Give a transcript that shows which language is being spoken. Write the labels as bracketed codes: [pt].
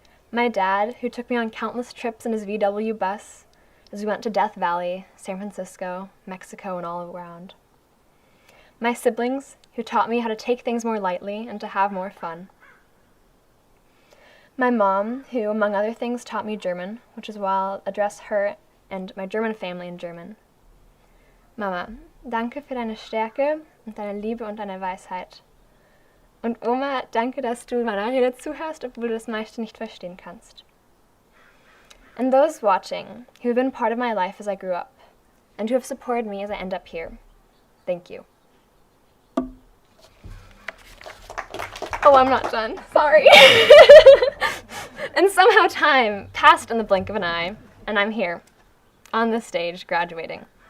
[en] My dad, who took me on countless trips in his VW bus as we went to Death Valley, San Francisco, Mexico, and all around. My siblings, who taught me how to take things more lightly and to have more fun. My mom, who, among other things, taught me German, which is why I'll address her and my German family in German. [de] Mama, danke für deine Stärke und deine Liebe und deine Weisheit. Und Oma, danke, dass du meiner Rede zuhörst, obwohl du das meiste nicht verstehen kannst. [en] And those watching, who have been part of my life as I grew up, and who have supported me as I end up here, thank you. Oh, I'm not done. Sorry. And somehow time passed in the blink of an eye, and I'm here, on this stage, graduating.